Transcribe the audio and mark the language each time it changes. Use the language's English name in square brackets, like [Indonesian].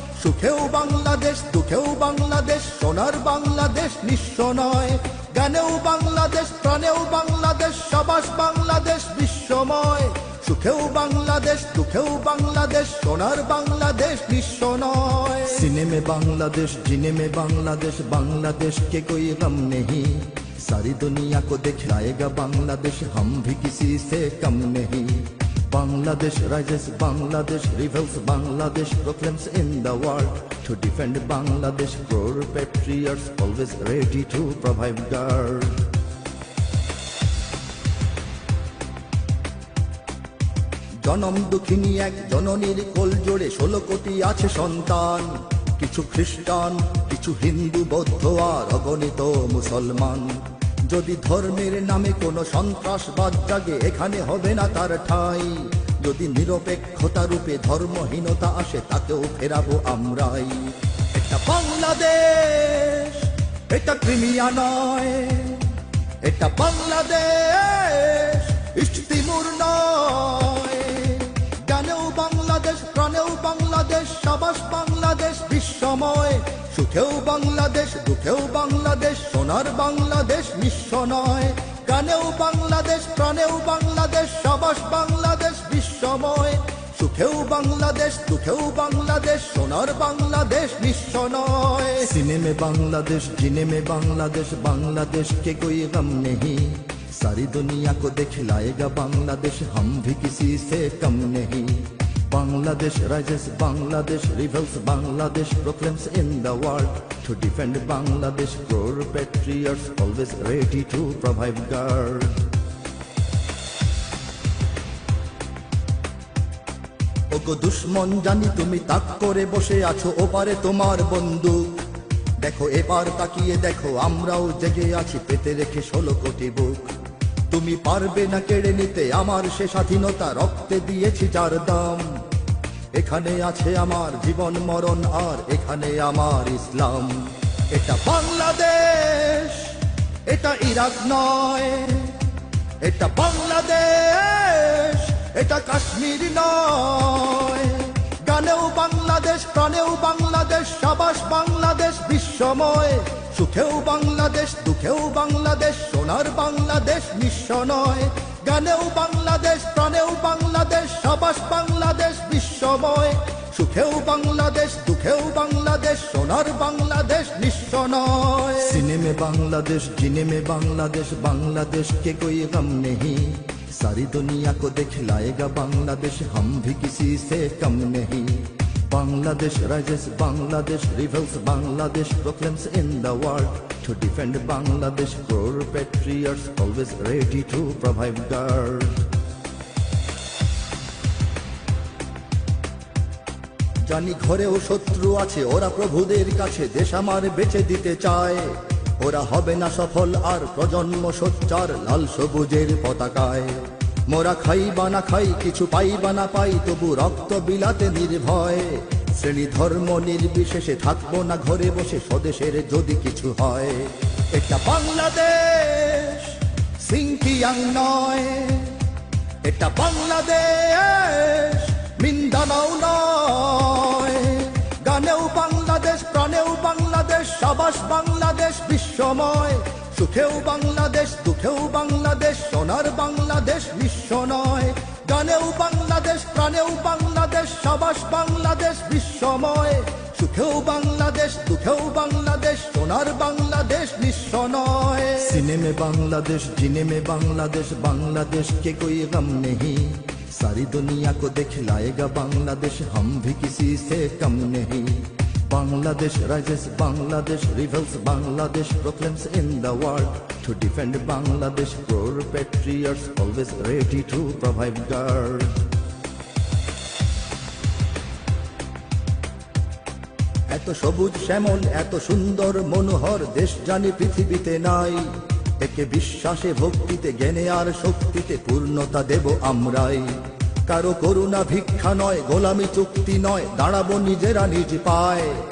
[Bangla] সুখেও বাংলাদেশ, দুঃখেও বাংলাদেশ, সোনার বাংলাদেশ নিঃস্ব নয়। গানেও বাংলাদেশ, প্রাণেও বাংলাদেশ, সাবাস বাংলাদেশ বিশ্বময়। সুখেও বাংলাদেশ, দুঃখেও বাংলাদেশ, সোনার বাংলাদেশ নিঃস্ব নয়। [Hindi] सीने में बांग्लादेश, जीने में बांग्लादेश, बांग्लादेश के कोई गम नहीं। सारी दुनिया को दिखलाएगा बांग्लादेश, हम भी किसी से कम नहीं। [English] Bangladesh rises, Bangladesh rebels, Bangladesh proclaims in the world to defend Bangladesh. Core patriots always ready to provide guard. [Bangla] জনম দুঃখিনী এক জননীর কোল জোড়ে 16 কোটি আছে সন্তান। কিছু খ্রিস্টান, কিছু হিন্দু, বৌদ্ধ আর অগণিত মুসলমান। যদি ধর্মের নামে কোনো সন্ত্রাসবাদ জাগে, এখানে হবে না তার ঠাঁই। যদি নিরপেক্ষতা রূপে ধর্মহীনতা আসে, তাকেও ফেরাবো আমরাই। এটা বাংলাদেশ, এটা ক্রিমিয়া নয়। এটা বাংলাদেশ, ইস্ট তিমুর নয়। গানেও বাংলাদেশ, প্রাণেও বাংলাদেশ, সাবাস বাংলাদেশ বিশ্বময়। সুখেও বাংলাদেশ, দুঃখেও বাংলাদেশ, সোনার বাংলাদেশ নিঃস্ব নয়। গানেও বাংলাদেশ, প্রাণেও বাংলাদেশ, সাবাস বাংলাদেশ বিশ্বময়। সুখেও বাংলাদেশ, দুঃখেও বাংলাদেশ, সোনার বাংলাদেশ নিঃস্ব নয়। [Hindi] सीने में बांग्लादेश, जीने में बांग्लादेश, बांग्लादेश के कोई गम नहीं। सारी दुनिया को दिखलाएगा बांग्लादेश, हम भी किसी से कम नहीं। [English] Bangladesh rises, Bangladesh rebels, Bangladesh proclaims in the world to defend Bangladesh. Core patriots always ready to provide guard. [Bangla] ওগো দুশ্মন জানি তুমি তাক করে বসে আছো, ওপারে তোমার বন্দুক। দেখো এবার তাকিয়ে দেখো, আমরাও জেগে আছি পেতে রেখে 16 কোটি বুক। তুমি পারবে না কেড়ে নিতে আমার সে স্বাধীনতা, রক্তে দিয়েছি যার দাম। এখানে আছে আমার জীবন মরণ, আর এখানে আমার ইসলাম। এটা বাংলাদেশ, এটা ইরাক নয়। এটা বাংলাদেশ, এটা কাশ্মীর নয়। গানেও বাংলাদেশ, প্রাণেও বাংলাদেশ, সাবাস বাংলাদেশ বিশ্বময়। সুখেও বাংলাদেশ, দুঃখেও বাংলাদেশ, সোনার বাংলাদেশ নিঃস্ব নয়। গানেও বাংলাদেশ, প্রাণেও বাংলাদেশ, সাবাস বাংলাদেশ বিশ্বময়। সুখেও বাংলাদেশ, দুঃখেও বাংলাদেশ, সোনার বাংলাদেশ নিঃস্ব নয়। [Hindi] सीने में बांग्लादेश, जीने में बांग्लादेश, बांग्लादेश के कोई गम नहीं। सारी दुनिया को दिखलाएगा बांग्लादेश, हम भी किसी से कम नहीं। [English] Bangladesh rises, Bangladesh rebels, Bangladesh proclaims in the world to defend Bangladesh. Core patriots always ready to provide guard. [Bangla] জানি ঘরেও শত্রু আছে, ওরা প্রভুদের কাছে দেশ আমার বেঁচে দিতে চায়। ওরা হবে না সফল আর প্রজন্ম সোচ্চার লাল সবুজের পতাকায়। মোরা খাই বা না খাই, কিছু পাই বা না পাই, তবু রক্ত বিলাতে নির্ভয়। শ্রেণী ধর্ম নির্বিশেষে থাকবো না ঘরে বসে, স্বদেশের যদি কিছু হয়। এটা বাংলাদেশ, সিংকিয়াং নয়। এটা বাংলাদেশ, মিন্দানাও নয়। গানেও বাংলাদেশ, প্রাণেও বাংলাদেশ, সাবাস বাংলাদেশ বিশ্বময়। সুখেও বাংলাদেশ, দুঃখেও বাংলাদেশ, সোনার বাংলাদেশ নিঃস্ব নয়। গানেও বাংলাদেশ, প্রাণেও বাংলাদেশ, সাবাস বাংলাদেশ বিশ্বময়। সুখেও বাংলাদেশ, দুঃখেও বাংলাদেশ, সোনার বাংলাদেশ নিঃস্ব নয়। [Hindi] सीने में बांग्लादेश, जीने में बांग्लादेश, बांग्लादेश के कोई गम नहीं। सारी दुनिया को दिखलाएगा बांग्लादेश, हम भी किसी से कम नहीं। [English] Bangladesh rises, Bangladesh rebels, Bangladesh proclaims in the world. To defend Bangladesh, poor patriots always ready to provide guard. [Bangla] এত সবুজ শ্যামল, এত সুন্দর মনোহর দেশ জানি পৃথিবীতে নাই। একে বিশ্বাসে ভক্তিতে জ্ঞানে আর শক্তিতে পূর্ণতা দেব আমরাই। কারো করুণা ভিক্ষা নয়, গোলামি চুক্তি নয়, দাঁড়াবো নিজেরা নিজ পায়।